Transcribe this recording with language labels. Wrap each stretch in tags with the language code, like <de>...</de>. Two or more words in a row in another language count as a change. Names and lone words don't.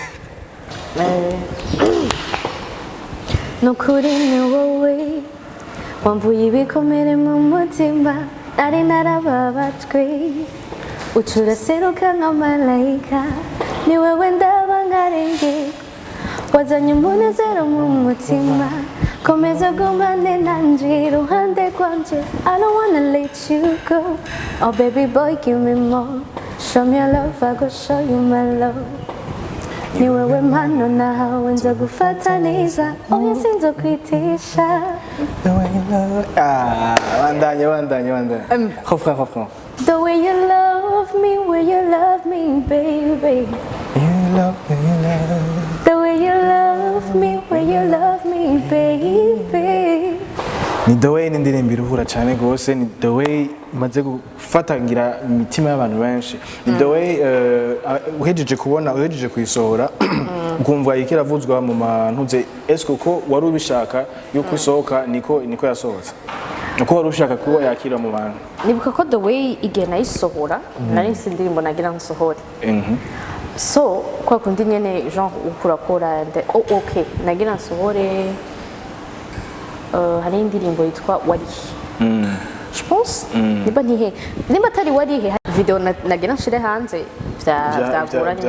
<rn>nukuri ni wowe wamvuye ibikomere mu mutima nari narababajwe ucuraseruka nka malayika ni wewe ndaba nkarenge wazanye umunezero mu mutima komeza gumane nanje iruhande rwanje</rn> <en>I don't wanna let you go oh baby boy give me more show me your love I go show you my love</en> <rn>ni wewe mpano nawe nza gufata neza oya sinzo kwitisha wandanye refrain</rn> <en>the way you love me baby you love the way you love me baby</en> <rn>ni</rn> <en>the way</en> <rn>n'indirimbo iruhura cyane gose ni</rn> <en>the way</en> <rn>imaze gufatangira imitima y'abantu benshi ni</rn> <en>the way</en> <rn>uhejeje kuyisohora ukumva ikiravuzwa mu mantuze esko ko wari ubishaka yuko isohoka niko yasohotse uko wari ushaka kuba yakira mu bantu nibuka ko</rn> <en>the way</en> <rn>igena isohora nari indirimbo nagira nsohore so kwa kundi nyene genre ukurakora okay nagira nsohore hari indirimbo yitwa warihe</rn> <fr>je pense</fr> <rn>niba atari warihe video nagira nshire hanze vyagoranye</rn>